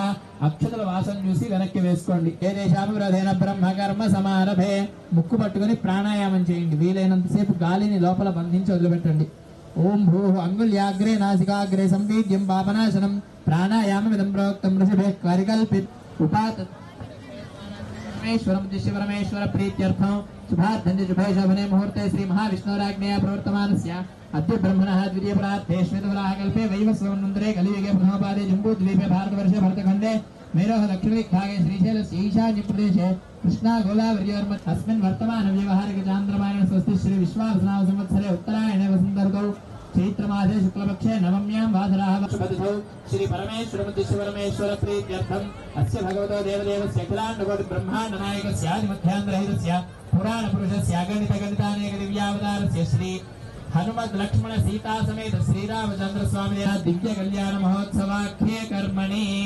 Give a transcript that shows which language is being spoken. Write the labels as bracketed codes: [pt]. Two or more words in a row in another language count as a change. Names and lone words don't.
[te] అక్షతల వాసన చూసి వెనక్కి వేసుకోండి. [sa] ఏ దేశాభివృధేన బ్రహ్మకర్మ సమారభే. [te] ముక్కు పట్టుకుని ప్రాణాయామం చేయండి. వీలైనంతసేపు గాలిని లోపల బంధించి వదిలిపెట్టండి. [sa] ఓం భూ అంగుళ్యాగ్రే నాసికాగ్రే సంపీడ్యం పాపనాశనం ప్రాణాయామమిదం ప్రోక్తం ఋషిభే పరికల్పిత్ ఉపాత్ परमेश्वर प्रीत्यर्थं शुभार्थं शुभे शोभने मुहूर्ते श्री महाविष्णुराज्ञया प्रवर्तमानस्य अद्य ब्रह्मणः द्वितीय प्रार्थे श्वेतवराह कल्पे वैवस्वतन्त्रे कलियुगे प्रथमपादे जम्बूद्वीपे भारतवर्षे भरतखण्डे मेरोः दक्षिणदिग्भागे श्रीशैलस्य ईशान्यप्रदेशे कृष्णा गोदावरीयोर्म अस्मिन् वर्तमानव्यवहारिकचान्द्रमानेन स्वस्ति श्री विश्वावसुनाम संवत्सरे उत्तरायणे वसन्त ऋतौ चैत्रमासे शुक्लपक्षे नवम्यां वासराः वर्षपतिथौ श्री परमेश्वर प्रीत्यर्थम् अस्य भगवतो देवदेवस्य अखिलाण्डकोटि ब्रह्माण्ड नायकस्य आदिमध्यान्तरहितस्य पुराणपुरुषस्य अगणितगणितानेक दिव्यावतारस्य श्री हनुमद् लक्ष्मण सीता समेत श्रीरामचन्द्र स्वामिनः दिव्य कल्याण महोत्सवाख्ये कर्मणि